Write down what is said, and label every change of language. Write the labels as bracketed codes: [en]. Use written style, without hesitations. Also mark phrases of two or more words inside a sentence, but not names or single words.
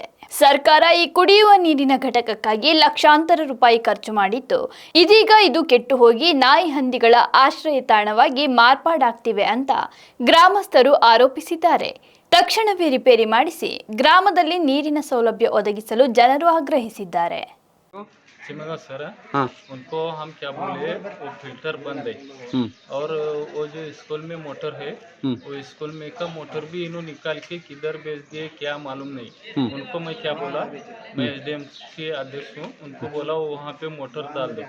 [kn] ಸರ್ಕಾರ ಈ ಕುಡಿಯುವ ನೀರಿನ ಘಟಕಕ್ಕಾಗಿ ಲಕ್ಷಾಂತರ ರೂಪಾಯಿ ಖರ್ಚು ಮಾಡಿದ್ದು, ಇದೀಗ ಇದು ಕೆಟ್ಟು ಹೋಗಿ ನಾಯಿ ಹಂದಿಗಳ ಆಶ್ರಯ ತಾಣವಾಗಿ ಮಾರ್ಪಾಡಾಗ್ತಿವೆ ಅಂತ ಗ್ರಾಮಸ್ಥರು ಆರೋಪಿಸಿದ್ದಾರೆ. ತಕ್ಷಣವೇ ರಿಪೇರಿ ಮಾಡಿಸಿ ಗ್ರಾಮದಲ್ಲಿ ನೀರಿನ ಸೌಲಭ್ಯ ಒದಗಿಸಲು ಜನರು ಆಗ್ರಹಿಸಿದ್ದಾರೆ. [hi] चिमेगा सर उनको हम क्या बोले, वो फिल्टर बंद है और वो जो स्कूल में मोटर है वो स्कूल में का मोटर भी इन्हों निकाल के किधर भेज दिए क्या मालूम नहीं. उनको मैं क्या बोला, मैं एसडीएम के अध्यक्ष हूँ, उनको बोला वो वहाँ पे मोटर डाल दो.